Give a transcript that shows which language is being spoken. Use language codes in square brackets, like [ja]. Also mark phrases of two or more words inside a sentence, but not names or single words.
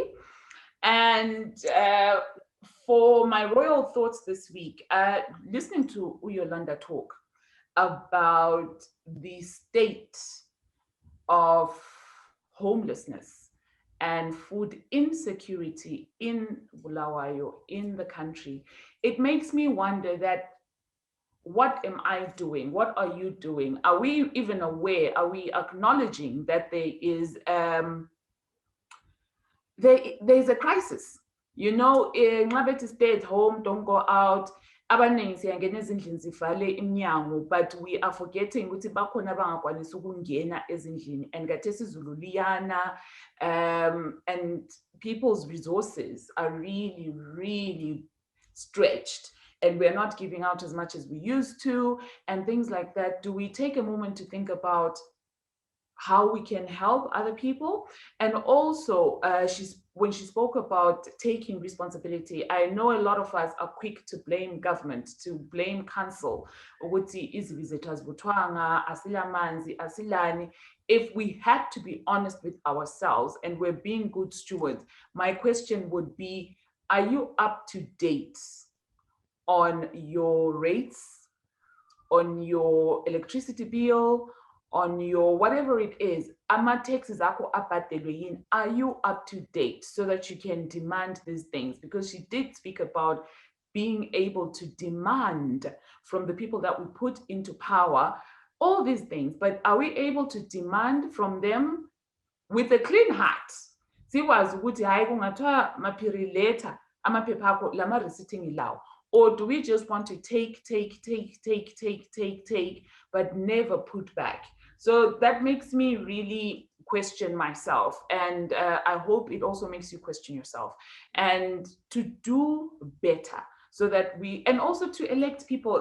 [en] And for my royal thoughts this week, listening to Yolanda talk about the state of homelessness and food insecurity in Bulawayo, in the country, it makes me wonder that what am I doing? What are you doing? Are we even aware? Are we acknowledging that there's a crisis? You know, nxa stay at home, don't go out. [nd] Abaningi siyangena ezindlini sivale iminyango, [en] but we are forgetting [nd] ukuthi bakhona abangakwanisi ukungena ezindlini, and khathesi izulu liyana, [en] and people's resources are really, really stretched, and we're not giving out as much as we used to, and things like that. Do we take a moment to think about how we can help other people? And also, when she spoke about taking responsibility, I know a lot of us are quick to blame government, to blame council, [nd] ukuthi izibi zethu azibutwanga, asilamanzi, asilani. [en] If we had to be honest with ourselves and we're being good stewards, my question would be, are you up to date on your rates, on your electricity bill, on your whatever it is? [nd] Ama taxes akho abhadelwe yini? [en] Are you up to date so that you can demand these things? Because she did speak about being able to demand from the people that we put into power all these things, but are we able to demand from them with a clean heart? [nd] Siwazi ukuthi hayi kungathiwa Maphiri later amaphepha akho lama receipt ngilawo. [en] Or do we just want to take, but never put back? So that makes me really question myself. And I hope it also makes you question yourself. And to do better so that we, and also to elect people.